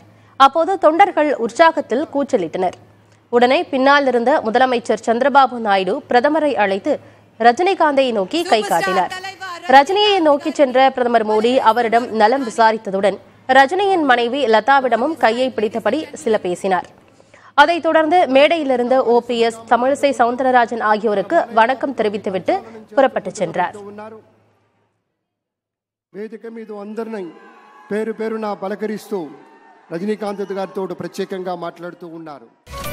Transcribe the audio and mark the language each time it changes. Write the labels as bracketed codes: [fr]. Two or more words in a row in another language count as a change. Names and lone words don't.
[ta] அப்போது தொண்டர்கள் உற்சாகத்தில் கூச்சலிட்டனர். உடனே பின்னால் இருந்த முதலமைச்சர் சந்திரபாபு நாயுடு பிரதமரை அழைத்து ரஜினிகாந்தை நோக்கி கை காட்டினார். ரஜினியை நோக்கி சென்ற பிரதமர் மோடி அவரிடம் நலம் விசாரித்ததுடன் ரஜினியின் மனைவி லதாவிடமும் கையை பிடித்தபடி சில பேசினார். அதைத் தொடர்ந்து மேடையிலிருந்த OPS, தமிழிசை சவுந்தரராஜன் ஆகியோருக்கு வணக்கம் தெரிவித்துவிட்டு புறப்பட்டுச் சென்றார். [te] వేదిక మీద అందరినీ పేరు పేరున పలకరిస్తూ రజనీకాంత్ గారితో ప్రత్యేకంగా మాట్లాడుతూ ఉన్నారు.